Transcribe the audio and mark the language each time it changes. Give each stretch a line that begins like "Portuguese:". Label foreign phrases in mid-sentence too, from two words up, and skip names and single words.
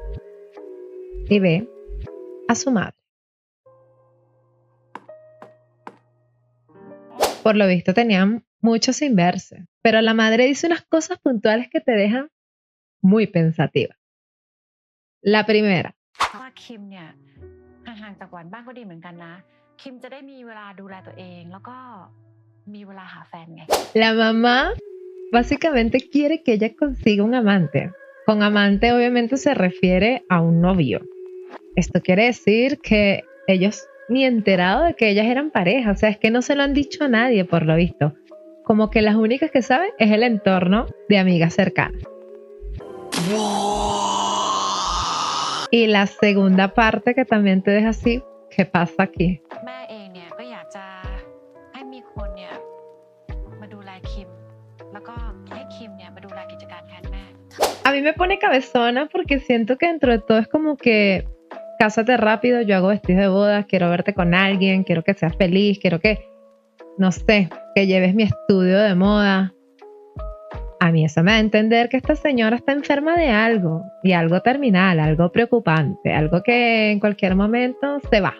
Spanish: Y ve a su madre. Por lo visto tenían mucho sin verse, pero la madre dice unas cosas puntuales que te dejan muy pensativa. La primera.
Thai: ว่าคิมเนี่ยห่างๆจากหวานบ้างก็ดีเหมือนกันนะคิมจะได้มีเวลาดูแลตัวเองแล้วก็มีเวลาหาแฟนไง
Spanish: La mamá básicamente quiere que ella consiga un amante. Con amante obviamente se refiere a un novio. Esto quiere decir que ellos ni enterados de que ellas eran pareja. O sea, es que no se lo han dicho a nadie por lo visto. Como que las únicas que saben es el entorno de amigas cercanas. Y la segunda parte que también te deja así, ¿qué pasa aquí?
Thai: แม่เองเนี่ยก็อยากจะให้มีคนเนี่ยมาดูแลคิมแล้วก็ให้คิมเนี่ยมาดูแลกิจการแทนแม่
Spanish: A mí me pone cabezona porque siento que dentro de todo es como que cásate rápido, yo hago vestidos de boda, quiero verte con alguien, quiero que seas feliz, quiero que, no sé, que lleves mi estudio de moda. A mí eso me da a entender que esta señora está enferma de algo, y algo terminal, algo preocupante, algo que en cualquier momento se va.